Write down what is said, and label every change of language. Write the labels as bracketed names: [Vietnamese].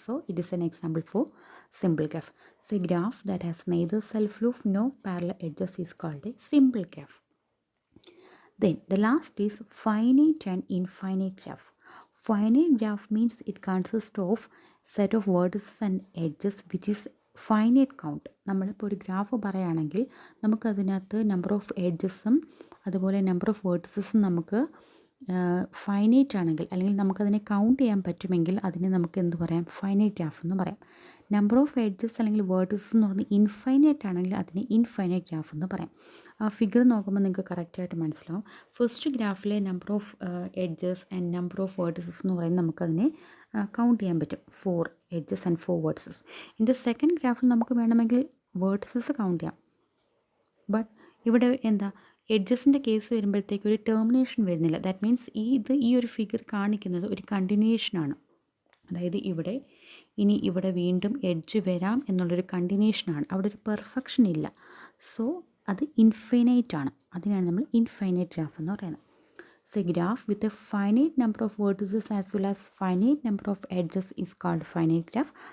[English] So it is an example for simple graph. So a graph that has neither self loop no parallel edges is called a simple graph. Then the last is finite and infinite graph. Finite graph means it consists of set of vertices and edges which is finite count. [Malayalam] നമ്മളിപ്പോൾ ഒരു graph പറയുകയാണെങ്കിൽ നമുക്കതിനകത്ത് number of എഡ്ജസും അതുപോലെ number of വേർട്ടിസസും നമുക്ക് finite ആണെങ്കിൽ അല്ലെങ്കിൽ നമുക്കതിനെ count ചെയ്യാൻ പറ്റുമെങ്കിൽ അതിനെ നമുക്ക് എന്ത് പറയാം? ഫൈനൈറ്റ് ഗ്രാഫ് എന്ന് പറയാം. നമ്പർ ഓഫ് എഡ്ജസ് അല്ലെങ്കിൽ വേർട്ടിസസ് എന്ന് പറഞ്ഞാൽ ഇൻഫൈനൈറ്റ് ആണെങ്കിൽ അതിനെ ഇൻഫൈനൈറ്റ് ഗ്രാഫ് എന്ന് പറയാം. ആ ഫിഗർ നോക്കുമ്പോൾ നിങ്ങൾക്ക് കറക്റ്റായിട്ട് മനസ്സിലാവും. ഫസ്റ്റ് ഗ്രാഫിലെ number of edges and number of vertices എന്ന് പറയുന്നത് നമുക്കതിനെ കൗണ്ട് ചെയ്യാൻ പറ്റും. [English] 4 edges and 4 vertices. In the second [Malayalam] ഗ്രാഫിൽ നമുക്ക് വേണമെങ്കിൽ വേർട്ടിസസ് കൗണ്ട് ചെയ്യാം. ബട്ട് ഇവിടെ എന്താ എഡ്ജസിൻ്റെ കേസ് വരുമ്പോഴത്തേക്ക് ഒരു ടെർമിനേഷൻ വരുന്നില്ല. [English] that means [Malayalam] ഈ ഒരു ഫിഗർ കാണിക്കുന്നത് ഒരു കണ്ടിന്യൂഷനാണ്. അതായത് ഇനി ഇവിടെ വീണ്ടും എഡ്ജ് വരാം എന്നുള്ളൊരു കണ്ടിന്യൂഷനാണ്. അവിടെ ഒരു പെർഫെക്ഷൻ ഇല്ല. സോ അത് ഇൻഫൈനൈറ്റ് ആണ്. അതിനാണ് നമ്മൾ ഇൻഫൈനൈറ്റ് ഗ്രാഫ് എന്ന് പറയുന്നത്. [English] So a graph with a finite number of vertices as well as finite number of edges is called finite graph.